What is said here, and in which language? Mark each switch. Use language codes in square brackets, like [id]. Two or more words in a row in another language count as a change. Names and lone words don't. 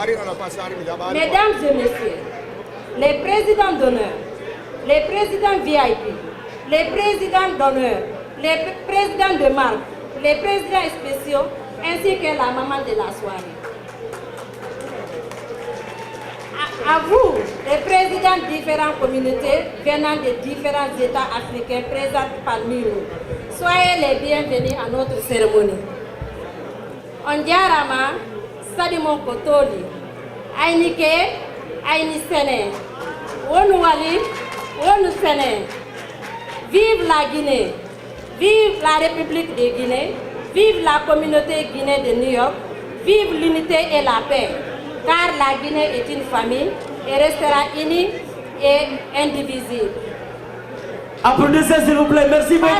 [fr] Mesdames et messieurs, les présidents d'honneur, les présidents VIP, les présidents d'honneur, les présidents de marque, les présidents spéciaux, ainsi que la maman de la soirée. À vous, les présidents de différentes communautés venant de différents États africains présents parmi nous, soyez les bienvenus à notre cérémonie. [ff] On diarama, Sadimon Kotoli, Ainike, Aini Sene, Onouali, Onu Sene. [fr] Vive la Guinée, vive la République de Guinée, vive la communauté guinéenne de New York, vive l'unité et la paix, car la Guinée est une famille et restera unie et indivisible. Applaudissez s'il vous plaît, merci beaucoup.